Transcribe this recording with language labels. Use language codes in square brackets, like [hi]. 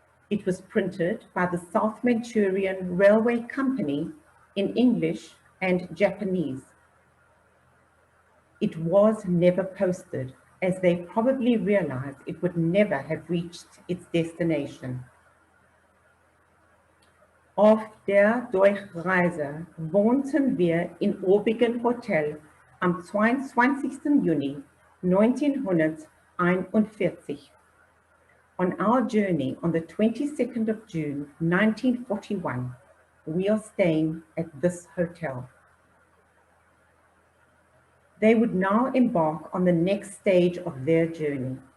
[en] It was printed by the South Manchurian Railway Company in English and Japanese. It was never posted, as they probably realized it would never have reached its destination. [de] Auf der Durchreise wohnten wir in obigen Hotel am 22. Juni 1941. [en] On our journey on the 22nd of June 1941, we are staying at this hotel. They would now embark on the next stage of their journey.